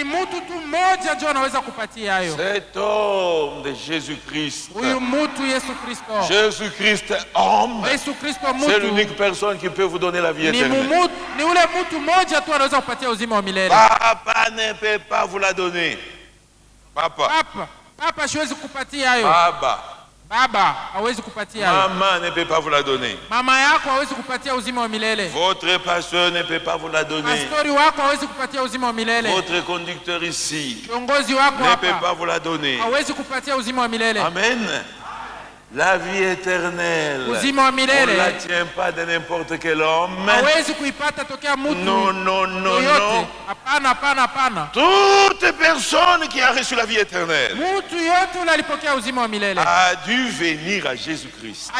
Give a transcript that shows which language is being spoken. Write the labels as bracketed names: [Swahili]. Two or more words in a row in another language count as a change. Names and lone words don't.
[French] Cet homme de Jésus-Christ. Jésus-Christ homme. C'est l'unique personne qui peut vous donner la vie éternelle. Papa ne peut pas vous la donner. [Swahili] Papa hawezi kupatia hayo. [French] Mama ne peut pas vous la donner. [Swahili] Mama yako hawezi kupatia uzima wa milele. [French] Votre pasteur ne peut pas vous la donner. [Swahili] Pastori wako hawezi kupatia uzima wa milele. [French] Votre conducteur ici [Swahili] kiongozi wako [French] ne peut pas vous la donner. [Swahili] Hawezi kupatia uzima wa milele. Amen. [French] La vie éternelle, on ne la tient pas de n'importe quel homme. Non, non, non, non. Toute personne qui a reçu la vie éternelle a dû venir à Jésus-Christ.